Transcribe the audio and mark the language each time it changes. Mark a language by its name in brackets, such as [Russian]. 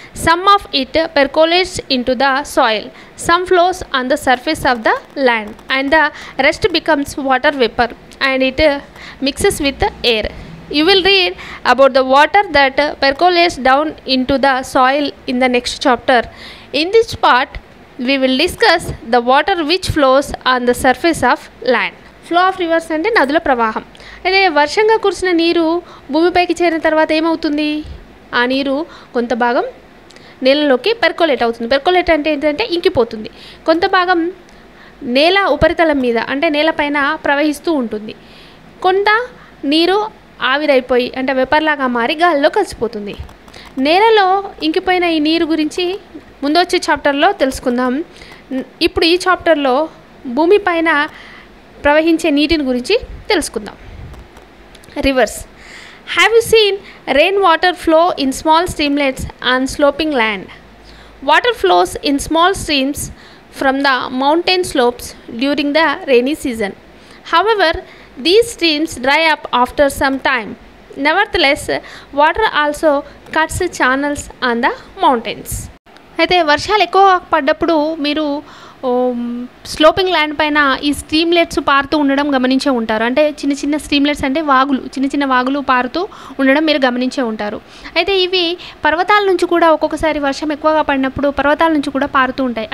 [English] Some of it percolates into the soil, some flows on the surface of the land, and the rest becomes water vapor and it mixes with the air. You will read about the water that percolates down into the soil in the next chapter. In this part, we will discuss the water which flows on the surface of land. Flow of rivers [Telugu] అంటే నదుల ప్రవాహం. అదే వర్షంగా కురిసిన నీరు భూమిపైకి చేరిన తర్వాత ఏమవుతుంది? ఆ నీరు కొంత భాగం నేలలోకి పెర్కోలేట్ అవుతుంది. పెర్కోలేట్ అంటే ఏంటంటే ఇంకిపోతుంది. కొంత భాగం నేల ఉపరితలం మీద అంటే నేలపైన ప్రవహిస్తూ ఉంటుంది. కొంత నీరు ఆవిరైపోయి అంటే వెపర్లాగా మారి గాలిలో కలిసిపోతుంది. నేలలో ఇంకిపోయిన ఈ నీరు గురించి ముందొచ్చే చాప్టర్లో తెలుసుకుందాం. ఇప్పుడు ఈ చాప్టర్లో భూమిపైన ప్రవహించే నీటిని గురించి తెలుసుకుందాం. Reverse. [English] Have you seen rain water flow in small streamlets on sloping land? Water flows in small streams from the mountain slopes during the rainy season. However, these streams dry up after some time. Nevertheless, water also cuts channels on the mountains. [Telugu] అయితే వర్షాలు ఎక్కువ పడ్డప్పుడు మీరు sloping land పైన ఈ స్ట్రీమ్లెట్స్ పారుతూ ఉండడం గమనించే ఉంటారు. అంటే చిన్న చిన్న స్ట్రీమ్లెట్స్ అంటే వాగులు, చిన్న చిన్న వాగులు పారుతూ ఉండడం మీరు గమనించే ఉంటారు. అయితే ఇవి పర్వతాల నుంచి కూడా ఒక్కొక్కసారి వర్షం ఎక్కువగా పడినప్పుడు పర్వతాల నుంచి కూడా పారుతూ ఉంటాయి.